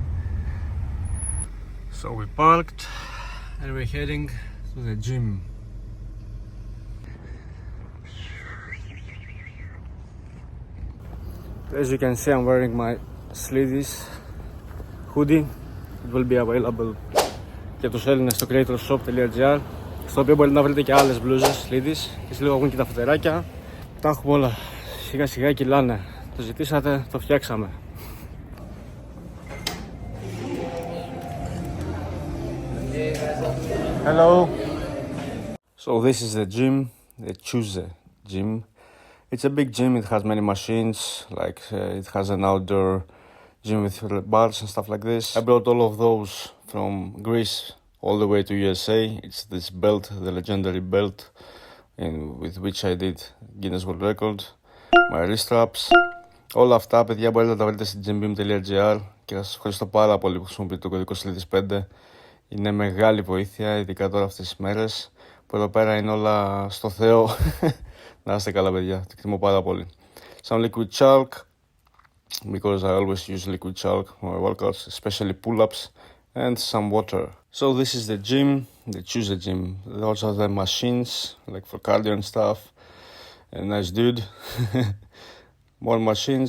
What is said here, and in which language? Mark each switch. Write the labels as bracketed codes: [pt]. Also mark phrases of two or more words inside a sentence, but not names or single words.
[en] So we parked and we're heading to the gym. As you can see, I'm wearing my sleeves hoodie. It will be available [el] για τους Έλληνες στο creatorshop.gr, στο οποίο μπορείτε να βρείτε και άλλες μπλούζες sleeves και σε λίγο έχουν και τα φτεράκια. Τα έχουμε όλα, σιγά σιγά κυλάνε. Το ζητήσατε, το φτιάξαμε. [en] Hello. So this is the gym, the Choose gym. It's a big gym, it has many machines, like it has an outdoor gym with bars and stuff like this. I brought all of those from Greece all the way to USA. It's this belt, the legendary belt, with which I did Guinness World Record, my wrist straps. [el] Όλα αυτά, παιδιά, μπορείτε να τα βρείτε στην gymbeam.gr και σας ευχαριστώ πάρα πολύ που χρησιμοποιείτε το κωδικό Sleeves 5. Είναι μεγάλη βοήθεια, ειδικά τώρα αυτές τις μέρες, που εδώ πέρα είναι όλα στο Θεό. Να είστε καλά, παιδιά, το εκτιμώ πάρα πολύ. [en] Some liquid chalk, because I always use liquid chalk for my workouts, especially pull-ups, and some water. So this is the gym, the Choose a gym. Those are the machines, like for cardio and stuff. A nice dude. More machines.